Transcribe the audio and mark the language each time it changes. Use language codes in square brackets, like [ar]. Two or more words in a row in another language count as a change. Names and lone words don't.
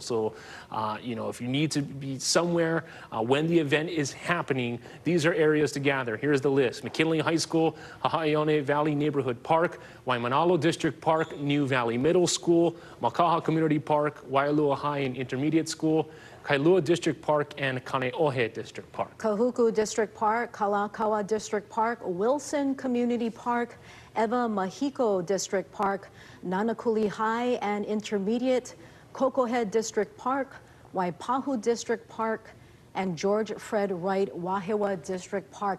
[en] So, if you need to be somewhere when the event is happening, these are areas to gather. Here's the list: McKinley High School, Hahaione Valley Neighborhood Park, Waimanalo District Park, New Valley Middle School, Makaha Community Park, Wailua High and Intermediate School, Kailua District Park, and Kaneohe District Park. Kahuku District Park, Kalakaua District Park, Wilson Community Park, Eva Mahiko District Park, Nanakuli High and Intermediate, Kokohead District Park, Waipahu District Park, and George Fred Wright Wahewa District Park.